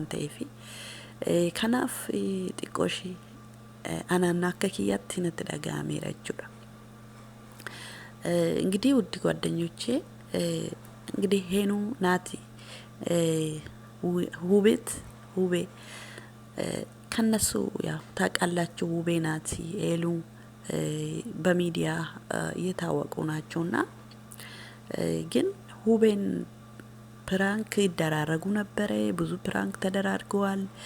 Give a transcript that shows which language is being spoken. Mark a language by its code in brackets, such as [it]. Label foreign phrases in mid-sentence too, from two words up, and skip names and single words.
[om] ta'eefi kanaaf xiqqoo ishee anaan akka kiyyaatti natti dhaga'ameera jechuudha. [am] እንግዲህ ውድ ጓደኞቼ እንግዲህ ሄኑ ናቲ ውቤ ከነሱ ያው ታውቃላችሁ ውቤ ናቲ ኤሉ በሚዲያ እየታወቁ ናቸውና ግን ውቤን ፕራንክ ይደራረጉ ነበር። ብዙ ፕራንክ ተደራርገዋል።